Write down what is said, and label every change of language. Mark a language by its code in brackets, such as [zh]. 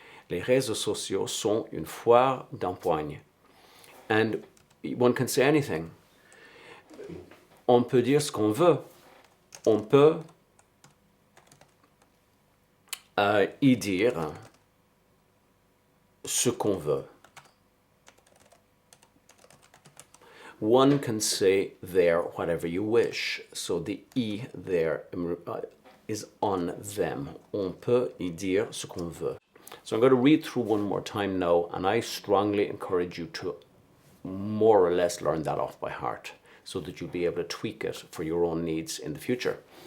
[fr] Les réseaux sociaux sont une foire d'empoigne. [en] And one can say anything. [fr] On peut dire ce qu'on veut. On peut y dire ce qu'on veut. [en] One can say there whatever you wish. So the I there is on them. [fr] On peut y dire ce qu'on veut. [en] So I'm going to read through one more time now, and I strongly encourage you to more or less learn that off by heart so that you'll be able to tweak it for your own needs in the future.